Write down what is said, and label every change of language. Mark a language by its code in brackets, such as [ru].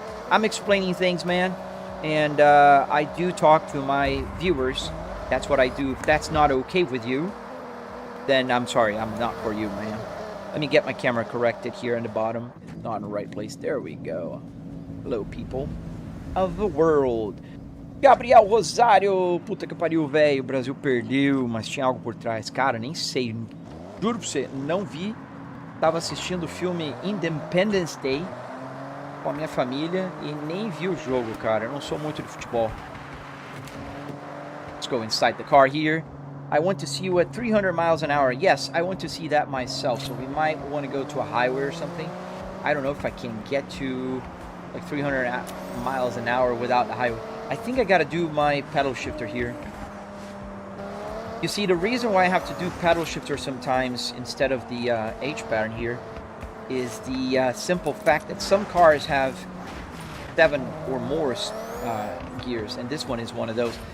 [en] I'm explaining things, man. And I do talk to my viewers. That's what I do. If that's not okay with you, then I'm sorry. I'm not for you, man. Let me get my camera corrected here in the bottom. Not in the right place. There we go. Hello, people of the world. Gabriel Rosário. [pt] Puta que pariu, velho. O Brasil perdeu, mas tinha algo por trás. Cara, nem sei. Juro pra você, não vi. Tava assistindo o filme Independence Day com a minha família e nem vi o jogo, cara. Eu não sou muito de futebol. [en] Let's go inside the car here. I want to see you at 300 miles an hour. Yes, I want to see that myself. So we might want to go to a highway or something. I don't know if I can get to like 300 miles an hour without the highway. I think I got to do my pedal shifter here. You see, the reason why I have to do pedal shifter sometimes instead of the H pattern here is the simple fact that some cars have 7 or more gears, and this one is one of those.